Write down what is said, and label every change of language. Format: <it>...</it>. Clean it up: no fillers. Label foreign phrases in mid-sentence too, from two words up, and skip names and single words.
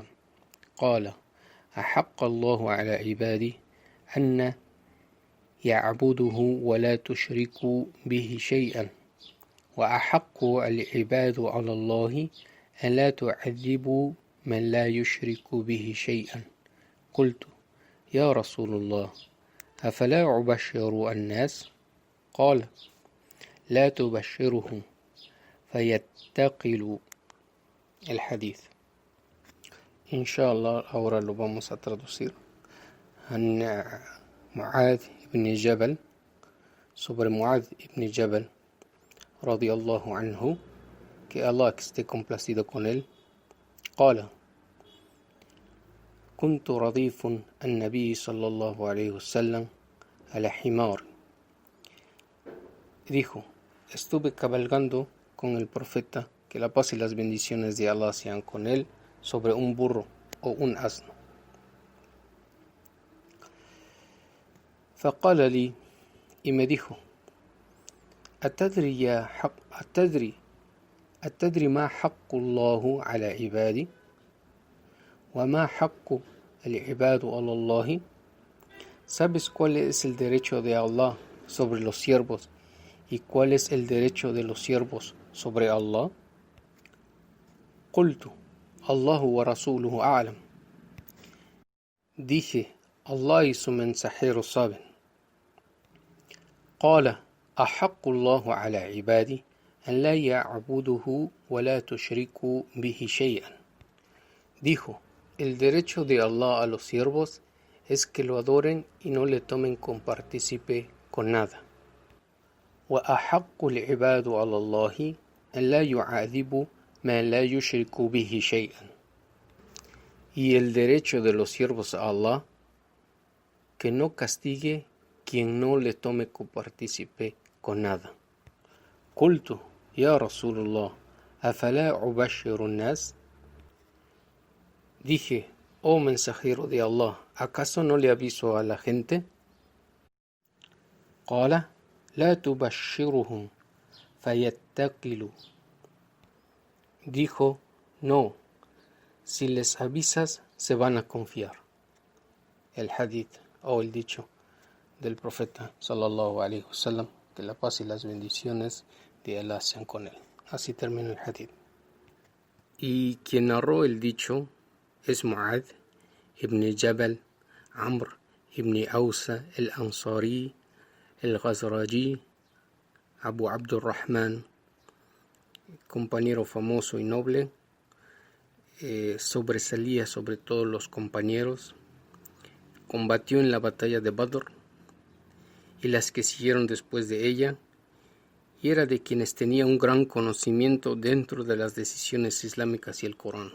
<ar>قال: أحق الله على عبادي أن يعبده ولا تشركوا به شيئا، وأحق العباد على الله أن لا تعذبوا من لا يشرك به شيئا. قلت: يا رسول الله، أفلا أبشر الناس؟ قال: لا تبشرهم فيتقلوا.</ar> <es>El hadith. Inshallah, ahora lo vamos a traducir. Mu'adh ibn Jabal, sobre Mu'adh ibn Jabal</es> <ar>رضي الله عنه,</ar> <es>que Allah esté complacido con él,</es> <ar>قال: كنت رديف النبي صلى الله عليه وسلم على حمار.</ar> <es>Dijo: estuve cabalgando con el profeta, que la paz y las bendiciones de Allah sean con él, sobre un burro o un asno.</es> <ar>فقال لي,</ar> <es>y me dijo:</es> <ar>أتدري ما حق الله على عبادي وما حق العباد على الله?</ar> <es>¿Sabes cuál es el derecho de Allah sobre los siervos y cuál es el derecho de los siervos sobre Allah?</es> <ar>قلت: الله ورسوله أعلم.</ar> <es>Dije: Allah y su mensajero saben.</es> <ar>قال: أحق الله على عبادي أن لا يعبده ولا تشركوا به شيئا.</ar> <es>Dijo: el derecho de Allah a los siervos es que lo adoren y no le tomen compartícipe con nada.</es> <ar>وأحق العباد على الله أن لا يعذبوا من لا يشرك به شيئا.</ar> <es>Y el derecho de los siervos a Allah, que no castigue quien no le tome copartícipe con nada.</es> <ar>قلت: يا رسول الله، أفلا أبشر الناس؟</ar> <es>Dije: oh mensajero de Allah, ¿acaso no le aviso a la gente?</es> <ar>قال: لا تبشرهم فيتقلوا.</ar> <es>Dijo: no, si les avisas se van a confiar. El hadith o el dicho del profeta</es> <ar>صلى الله عليه وسلم,</ar> <es>que la paz y las bendiciones de Allah sean con él. Así termina el hadith. Y quien narró el dicho es Mu'adh ibn Jabal Amr ibn Ausa al-Ansari al-Ghazraji Abu Abdurrahman, compañero famoso y noble, sobresalía sobre todos los compañeros, combatió en la batalla de Badr y las que siguieron después de ella, y era de quienes tenía un gran conocimiento dentro de las decisiones islámicas y el Corán.</es>